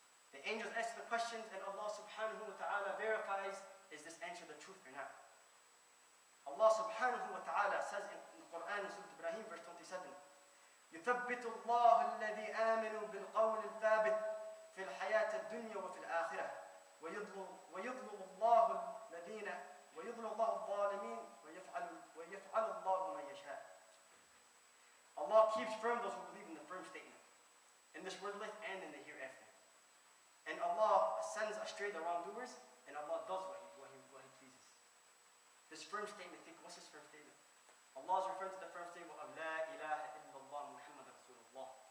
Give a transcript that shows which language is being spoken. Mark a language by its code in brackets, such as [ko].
[en] The angels ask the questions and Allah subhanahu wa ta'ala verifies, is this answer the truth or not? Allah subhanahu wa ta'ala says in the Quran, in Surah Ibrahim, verse 27, [ar] يثبت الله الذي آمنوا بالقول الثابت في الحياة الدنيا وفي الآخرة ويضلل الله الذين ويضلل الله الظالمين ويفعل الله ما يشاء. [en] Allah keeps firm those who believe in the firm statement, in this world life and in the hereafter. And Allah sends astray the wrongdoers, and Allah does what He pleases. This firm statement, think, what's this firm statement? Allah is referring to the firm statement of La ilaha illallah Muhammad Rasulullah.